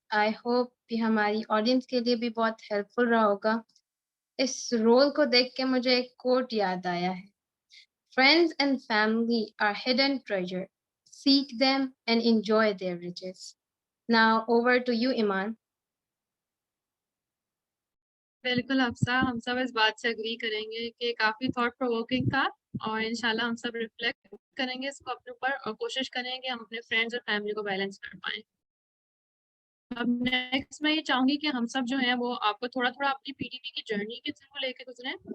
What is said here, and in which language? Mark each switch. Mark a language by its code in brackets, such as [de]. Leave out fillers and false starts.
[hi] I hope कि हमारी audience के लिए भी बहुत हेल्पफुल रहा होगा. इस रोल को देख के मुझे एक कोट याद आया है. [en] Friends and family are hidden treasure. Seek them and enjoy their riches. Now over to you, Iman. [hi] बिल्कुल अफसा, हम सब इस बात से एग्री करेंगे कि काफी थॉट प्रोवोकिंग था और इंशाल्लाह हम सब रिफ्लेक्ट करेंगे इसको अपने ऊपर और कोशिश करेंगे कि हम अपने फ्रेंड्स और फैमिली को बैलेंस कर पाएं. अब नेक्स्ट मैं ये चाहूंगी कि हम सब जो है वो आपको थोड़ा थोड़ा अपनी पीडीपी की जर्नी के थ्रू लेके गुजरे.